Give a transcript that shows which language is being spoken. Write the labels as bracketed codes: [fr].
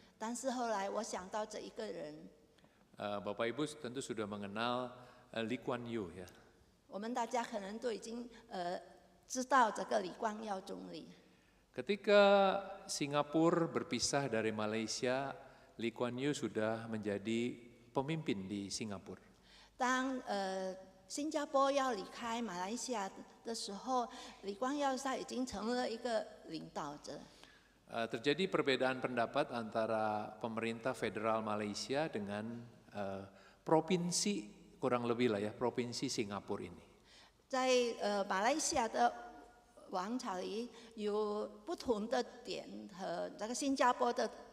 [zh] 但是后来我想到这一个人， [id] Bapak Ibu tentu sudah mengenal Lee Kuan Yew ya. [zh] 我们大家可能都已经知道这个李光耀总理。 [id] Ketika Singapura berpisah dari Malaysia, Lee Kuan Yew sudah menjadi pemimpin di Singapura. [zh] 当新加坡要离开马来西亚的时候，李光耀他已经成了一个领导者。 [id] Terjadi perbedaan pendapat antara pemerintah federal Malaysia dengan provinsi kurang lebih lah ya, provinsi Singapura ini. [zh] 在马来西亚的王朝里有不同的点和这个新加坡的